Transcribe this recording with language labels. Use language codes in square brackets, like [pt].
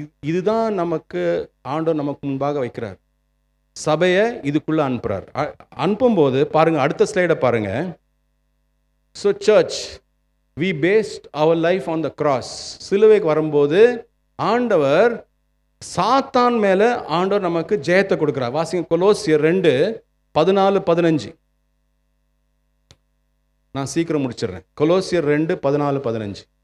[ta] இதுதான் நமக்கு ஆண்டவர் நமக்கு முன்பாக வைக்கிறார். சபையை இதுக்குள்ளே அனுப்புகிறார். அனுப்பும்போது பாருங்கள், அடுத்த ஸ்லைடை பாருங்கள். [en] So church, we based our life on the cross. [ta] சிலுவைக்கு வரும்போது ஆண்டவர் சாத்தான் மேலே ஆண்டவர் நமக்கு ஜெயத்தை கொடுக்குறார். வாசிங்க கொலோசியர் 2:14-15. நான் சீக்கிரம் முடிச்சிடுறேன். கொலோசியர் 2:14-15.